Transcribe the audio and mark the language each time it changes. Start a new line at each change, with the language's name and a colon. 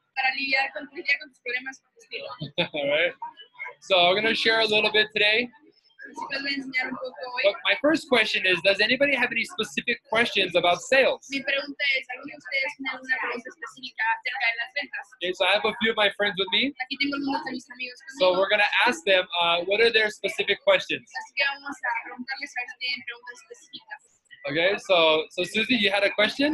Spanish: Para lidiar con tus problemas con estilo.
English: All right. So we're going to share a little bit today. But my first question is, does anybody have any specific questions about sales?
Spanish: Mi pregunta es, ¿alguno de ustedes tiene alguna pregunta específica acerca de las ventas?
English: Okay, so I have a few of my friends with me.
Spanish: Aquí tengo algunos de mis amigos conmigo.
English: So we're going to ask them, what are their specific questions?
Spanish: Así que vamos a preguntarles a ver si tienen preguntas específicas.
English: Okay, so Susie, you had a question?